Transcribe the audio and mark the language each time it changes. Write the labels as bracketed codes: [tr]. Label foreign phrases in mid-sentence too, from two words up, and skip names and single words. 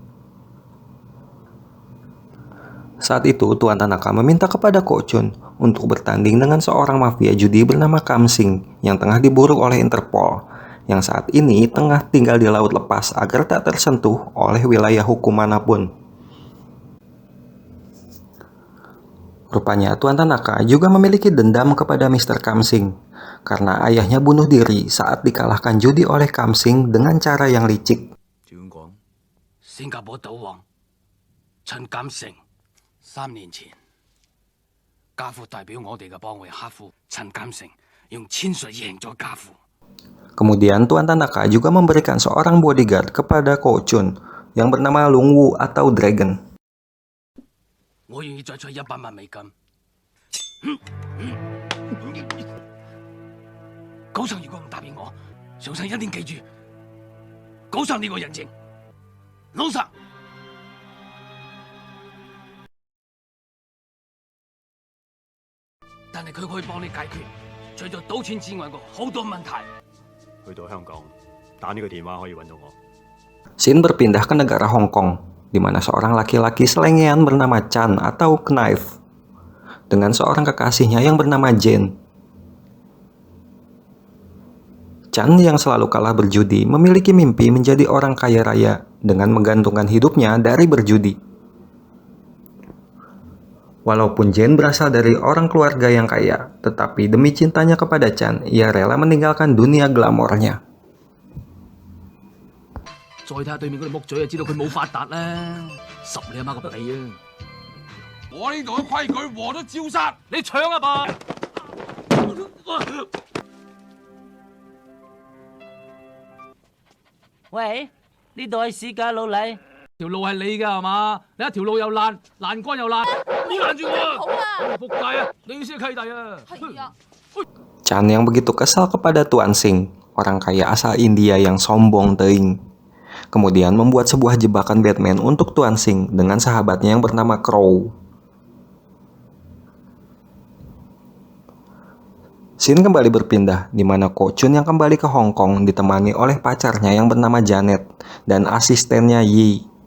[id] Saat itu Tuan Tanaka meminta kepada Ko Chun untuk bertanding dengan seorang mafia judi bernama Kam Sing yang tengah diburu oleh Interpol, yang saat ini tengah tinggal di laut lepas agar tak tersentuh oleh wilayah hukum manapun. Rupanya Tuan Tanaka juga memiliki dendam kepada Mr. Kam Sing karena ayahnya bunuh diri saat dikalahkan judi oleh Kamsing dengan cara yang licik. [yue] 趙公講，新加坡賭王陳錦成3年前，家父代表我哋嘅幫會黑夫陳錦成用千術贏咗家父。 [id] Kemudian Tuan Tanaka juga memberikan seorang bodyguard kepada Ko Chun yang bernama Lung Wu atau Dragon. [yue] 我願意再出100萬美金。高尚如果唔答應我，上生一定記住高尚呢個人情。老實。但係佢可以幫你解決除咗賭錢之外嘅好多問題。去到香港打呢個電話可以揾到我。 [id] Scene berpindah ke negara Hong Kong, di mana seorang laki-laki selengean bernama Chan atau Knife dengan seorang kekasihnya yang bernama Jane. Chan yang selalu kalah berjudi memiliki mimpi menjadi orang kaya raya dengan menggantungkan hidupnya dari berjudi. Walaupun Jane berasal dari orang keluarga yang kaya, tetapi demi cintanya kepada Chan, ia rela meninggalkan dunia glamornya. [yue] 再睇下對面嗰條木嘴就知道佢冇發達啦，十你阿媽個鼻啊！我呢度嘅規矩，和都照殺，你搶啊吧！喂，呢度係市價老禮。條路係你㗎係嘛？你一條路又爛，欄杆又爛，唔好攔住我啊！好啊，仆街啊！你先係契弟啊！係啊， [id] Chan yang begitu kesal kepada Tuan Sing, orang kaya asal India yang sombong teuing. Kemudian membuat sebuah jebakan Batman untuk Tuan Sing dengan sahabatnya yang bernama Crow. Scene kembali berpindah, di mana Ko Chun yang kembali ke Hong Kong ditemani oleh pacarnya yang bernama Janet dan asistennya Yi.